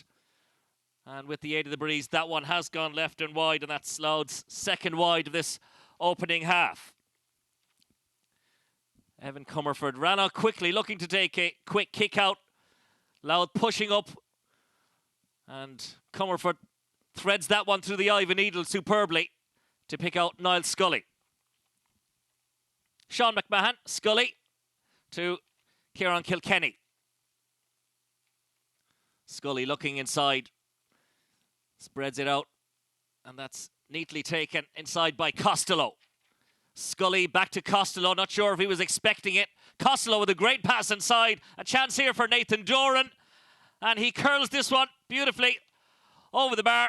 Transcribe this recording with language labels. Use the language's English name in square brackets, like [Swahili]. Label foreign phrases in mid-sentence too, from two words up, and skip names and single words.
[English] And with the aid of the breeze, that one has gone left and wide, and that's Louth's second wide of this opening half. Evan Comerford ran out quickly, looking to take a quick kick out. Louth pushing up, and Comerford threads that one through the eye of a needle superbly to pick out Niall Scully. Seán MacMahon, Scully to Ciarán Kilkenny. Scully looking inside, spreads it out, and that's neatly taken inside by Costello. Scully back to Costello, not sure if he was expecting it. Costello with a great pass inside. A chance here for Nathan Doran. And he curls this one beautifully over the bar.